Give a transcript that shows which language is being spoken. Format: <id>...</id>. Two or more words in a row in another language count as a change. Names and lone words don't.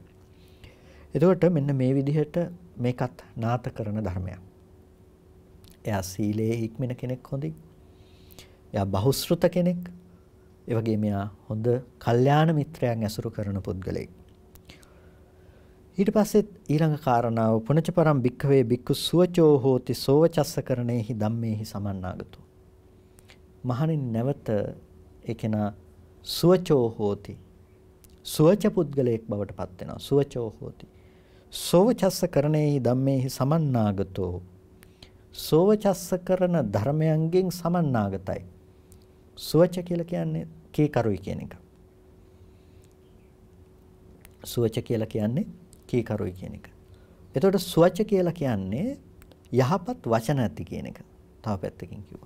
<si>එතකොට මෙන්න මේ විදිහට මේකත් නාත කරන ධර්මයක්. එයා සීලයේ හික්මෙන කෙනෙක් හොඳයි. එයා බහුශ්‍රත කෙනෙක්. ඒ වගේම එයා හොඳ කල්යාණ මිත්‍රයන් ඇසුරු කරන පුද්ගලෙක්. ඊට පස්සේ ඊළඟ කාරණාව</si> <pi>පුනච පරම් භික්ඛවේ භික්ඛු සුවචෝ හෝති සෝවචස්ස කරණේහි ධම්මේහි සමන්නාගතෝ.</pi> <si>මහණෙනි නැවත ඒකේනා</si> <pi>සුවචෝ හෝති.</pi> <si>සුවච පුද්ගලයෙක් බවට පත් වෙනවා.</si> <pi>සුවචෝ හෝති. සෝවචස්ස කරණේහි ධම්මේහි සමන්නාගතෝ.</pi> <si>සෝවචස්ස කරන ධර්මයන්ගෙන් සමන්නාගතයි. සුවච කියලා කියන්නේ කීකරුයි කියන එක. සුවච කියලා කියන්නේ කීකරුයි කියන එක. එතකොට සුවච කියලා කියන්නේ යහපත් වචන ඇති කියන එක. තව පැත්තකින් කිව්වා.</si>